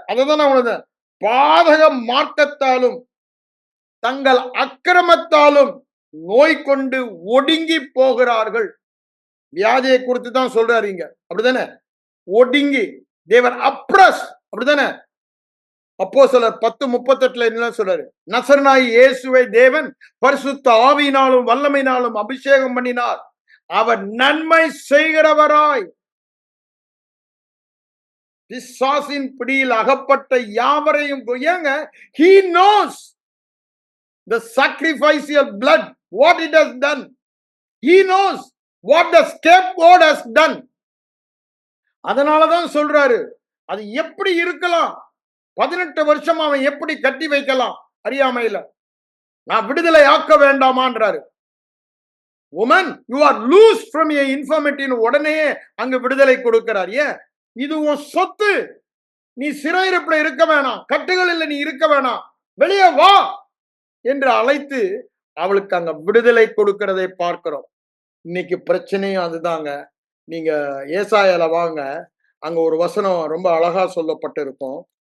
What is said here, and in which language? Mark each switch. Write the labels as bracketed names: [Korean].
[Tamil] அததான் உணர்ந்த பாதக மார்க்கத்தாலும் தங்கள் அக்கிரமத்தாலும் நோய் கொண்டு ஒடுங்கி போகிறார்கள். வியாதியை குறித்து தான் சொல்றாரு இங்க, அப்படித்தானே? ஒடுங்கி, தேவர் அப்ரஸ், அப்படித்தானே? அப்போஸ்தலர் 10:38 என்ன சொல்றாரு? நசரனாய் இயேசுவை தேவன் பரிசுத்த ஆவியினாலும் வல்லமையினாலும் அபிஷேகம் பண்ணினார். அவர் நன்மை செய்கிறவராய் பிசாசின் பிடியில் அகப்பட்ட யாவரையும், ஏங்க, [English] he knows the sacrificial blood, what it has done. He knows what the scapegoat has done. [Tamil] அதனாலதான் சொல்றாரு, அது எப்படி இருக்கலாம், 18 வருஷம் அவன் எப்படி கட்டி வைக்கலாம் அறியாமையில, நான் விடுதலை ஆக்க வேண்டாமான்றாரு. [English] woman, you are loose from your infirmity. [Tamil] உடனே அங்கு விடுதலை கொடுக்கிறார். ஏன்? இது உன் சொத்து, நீ சிறையிருப்புல இருக்க வேணாம், கட்டுகளில் நீ இருக்க வேணாம், வெளியே வா என்று அழைத்து அவளுக்கு அங்க விடுதலை கொடுக்கிறதை பார்க்கிறோம். இன்னைக்கு பிரச்சனையும் அதுதாங்க. நீங்க ஏசாயால வாங்க, அங்க ஒரு வசனம் ரொம்ப அழகா சொல்லப்பட்டிருக்கும்.